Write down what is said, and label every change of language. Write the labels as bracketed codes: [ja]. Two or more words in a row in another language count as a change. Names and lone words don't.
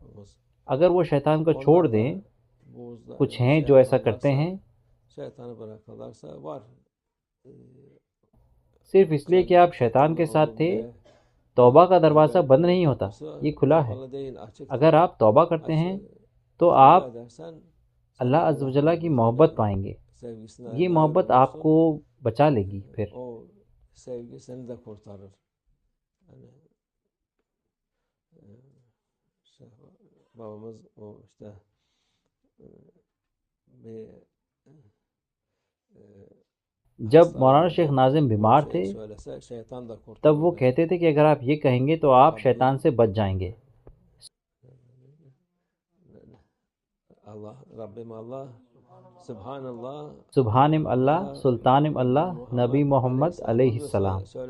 [ur] اگر وہ شیطان کو چھوڑ دیں، کچھ ہیں جو ایسا کرتے ہیں صرف اس لیے کہ آپ شیطان کے ساتھ تھے. توبہ کا دروازہ بند نہیں ہوتا، یہ کھلا ہے. اگر آپ توبہ کرتے ہیں تو آپ [ar] اللہ عز و جل [ur] کی محبت پائیں گے. یہ محبت آپ کو بچا لے گی. پھر [tr] babamız o işte bir [ur] جب مولانا شیخ ناظم بیمار تھے تب وہ کہتے تھے کہ اگر آپ یہ کہیں گے تو آپ شیطان سے بچ جائیں گے۔ [tr] Sübhanım Allah Sultanım Allah Nebi Muhammed aleyhisselam.